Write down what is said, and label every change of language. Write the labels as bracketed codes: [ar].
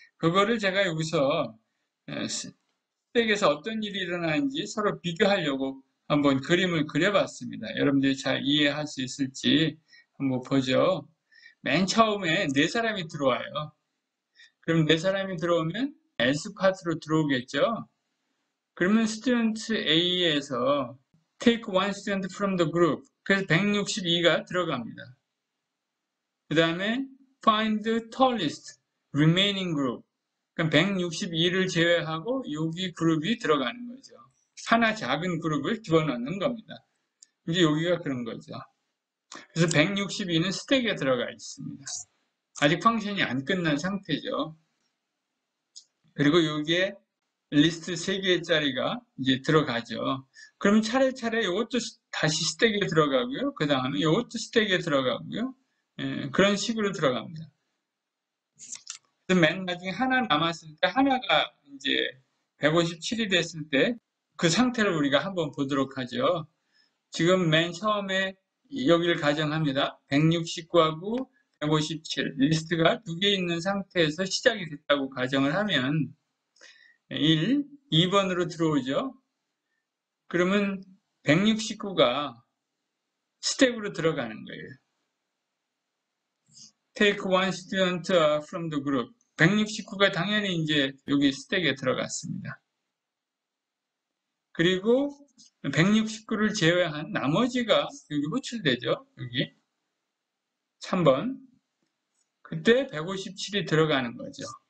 [ko] 그거를 제가 여기서 스택에서 어떤 일이 일어나는지 서로 비교하려고 한번 그림을 그려봤습니다. 여러분들이 잘 이해할 수 있을지 한번 보죠. 맨 처음에 네 사람이 들어와요. 그럼 네 사람이 들어오면 S 파트로 들어오겠죠. [en] 그러면 스튜던트 A에서 take one student from the group. [ko] 그래서 162가 들어갑니다. [en] 그 다음에 find the tallest remaining group. [ko] 그럼 162를 제외하고 여기 그룹이 들어가는 거죠. 하나 작은 그룹을 집어넣는 겁니다. 이제 여기가 그런 거죠. 그래서 162는 스택에 들어가 있습니다. 아직 펑션이 안 끝난 상태죠. 그리고 여기에 리스트 3개짜리가 이제 들어가죠. 그럼 차례차례 이것도 다시 스택에 들어가고요. 그 다음에 이것도 스택에 들어가고요. 그런 식으로 들어갑니다. 그래서 맨 나중에 하나 남았을 때 하나가 이제 157이 됐을 때 그 상태를 우리가 한번 보도록 하죠. 지금 맨 처음에 여기를 가정합니다. 169하고 157 리스트가 2개 있는 상태에서 시작이 됐다고 가정을 하면 1, 2번으로 들어오죠. 그러면 169가 스택으로 들어가는 거예요. [en] Take one student from the group. [ko] 169가 당연히 이제 여기 스택에 들어갔습니다. 그리고 169를 제외한 나머지가 여기 호출되죠. 여기 3번. 그때 157이 들어가는 거죠.